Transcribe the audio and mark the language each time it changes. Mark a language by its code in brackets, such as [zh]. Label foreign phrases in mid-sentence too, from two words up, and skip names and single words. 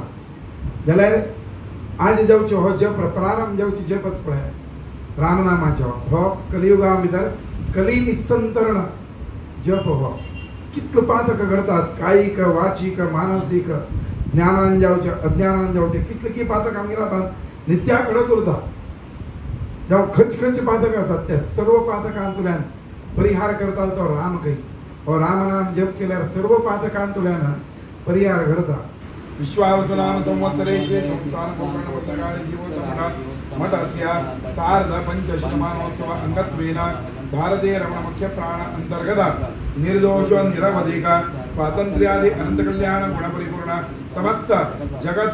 [kok] जाल्यार आज जावचो हो जप प्रारंभ जावची जप आसा पळय रामनामाचो हो कलियुगा भितर कली निसंतरण जप हो कितलो पातक घडतात कायिक वाचीक मानसीक ज्ञानान जावचे अज्ञानान जावचे कितले की पातक आमगे रावतात नित्या घडत उरता. जावं खंयचे पातक आसात ते सर्व पातकांतल्यान परिहार करता तो राम खंय. हो रामनाम जप केल्यार सर्व पातकांतल्यान परिहार घडता. [sa] विश्वावसनाम संवत्सरे संस्थान कोकर्ण पुस्तकालय जीवोत्तम मठस्य सार्ध पंचशतमानोत्सव अंगत्वेन भारतीय रमण मुख्य प्राण अंतर्गत निर्दोष निरवधिक स्वातंत्र्यादि अनंत कल्याण गुणपरिपूर्ण समस्त जगत